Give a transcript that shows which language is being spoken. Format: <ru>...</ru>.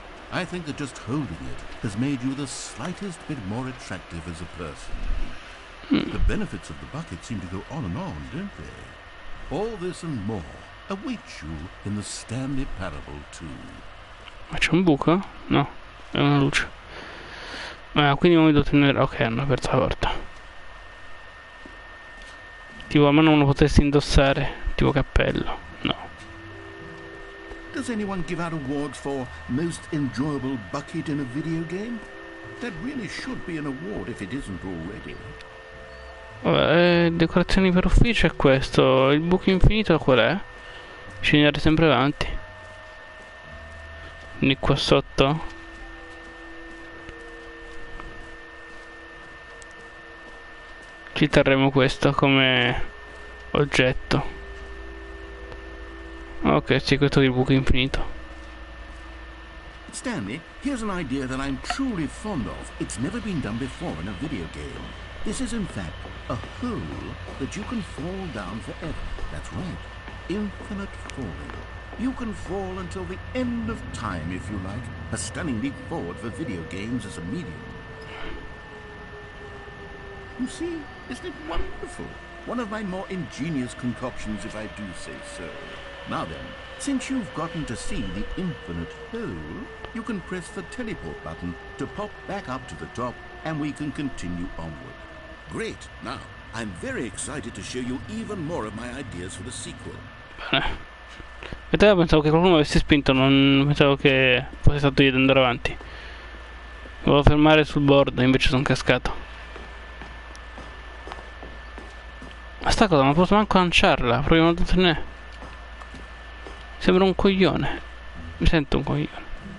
<en>I think that just holding it has made you the slightest bit more attractive as a person. The benefits of the bucket seem to go on and on, don't they? All this and more awaits you in the Stanley Parable 2.</en> <it>Ma c'è un buco? No, è una luce. Quindi non mi devo tenere... Ok, hanno aperto la porta. Tipo, a me non lo potessi indossare. Tipo cappello. No.</it> <en>Does anyone give out awards for most enjoyable bucket in a video game? That really should be an award if it isn't already.</en> <it>Vabbè, decorazioni per ufficio è questo. Il buco infinito qual è? Scegliere sempre avanti. Quindi qua sotto. Ci terremo questo come oggetto. Ok, sì, questo è il buco infinito.</it> <en>Stanley, here's an idea that I'm truly fond of. It's never been done before in a video game. This is in fact a hole that you can fall down forever. That's right. Infinite falling. You can fall until the end of time if you like. A stunning leap forward for video games as a medium. You see, isn't it wonderful? One of my more ingenious concoctions, if I do say so. Now then, since you've gotten to see the infinite hole, you can press the teleport button to pop back up to the top and we can continue onward. Great. Now, I'm very excited to show you even more of my ideas for the sequel.</en> <it>Bene. E te pensavo che qualcuno avesse spinto, non pensavo che fosse stato io ad andare avanti. Volevo fermare sul bordo, invece sono cascato. Ma sta cosa non posso manco lanciarla, proviamo a tenere. Sembra un coglione. Mi sento un coglione.</it>